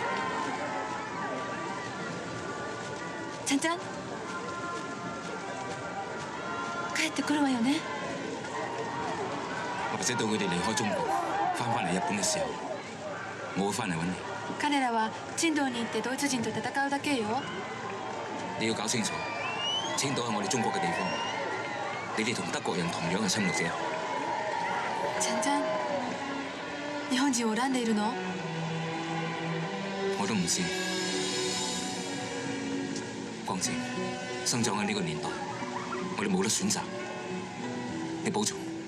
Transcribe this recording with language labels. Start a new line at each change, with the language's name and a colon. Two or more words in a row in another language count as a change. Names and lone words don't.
Japanese: ちゃんちゃん、帰ってくるわよね。
Cantonese: 或者到佢哋離開中國，翻嚟日本嘅時候，我會翻嚟揾你。
Japanese: 彼らは珍島に行ってドイツ人と戦うだけよ。
Cantonese: 你要搞清楚，青島係我哋中國嘅地方，你哋同德國人同樣係侵略者。
Japanese: ちゃんちゃん、日本人を恨んでいるの？
Cantonese: 我都唔知。光子，生長喺呢個年代，我哋冇得選擇。你保重。